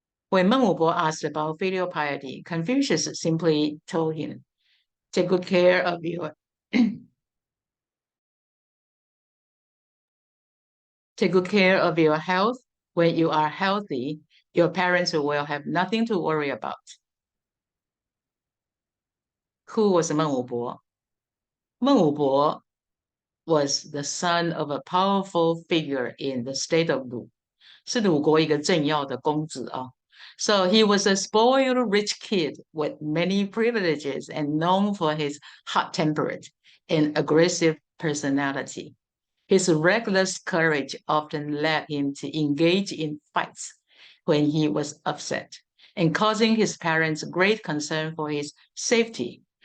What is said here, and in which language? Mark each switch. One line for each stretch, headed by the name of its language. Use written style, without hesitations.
English: When Meng Wubo asked about filial piety, Confucius simply told him, take good care of your take good care of your health. When you are healthy, your parents will have nothing to worry about. Who was Meng Wubo? Meng Wubo was the son of a powerful figure in the state of Lu.
Chinese: 是鲁国一个政要的公子啊。
English: So he was a spoiled rich kid with many privileges and known for his hot-tempered and aggressive personality. His reckless courage often led him to engage in fights when he was upset, and causing his parents great concern for his safety.